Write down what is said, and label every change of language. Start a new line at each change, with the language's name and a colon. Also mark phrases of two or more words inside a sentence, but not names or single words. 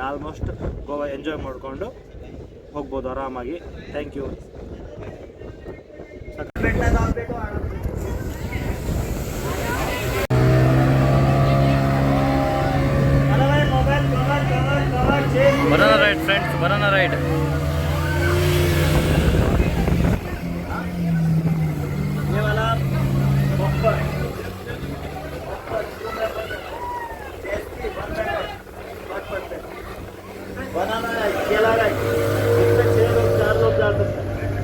Kannada: ಆಲ್ಮೋಸ್ಟ್ ಗೋವಾ ಎಂಜಾಯ್ ಮಾಡಿಕೊಂಡು ಹೋಗ್ಬೋದು ಆರಾಮಾಗಿ.
English: Thank you. Banana ride friends, banana ride.
Hindi: बनाना है, केला है, इसमें 6 लोग 4 लोग जा सकते हैं.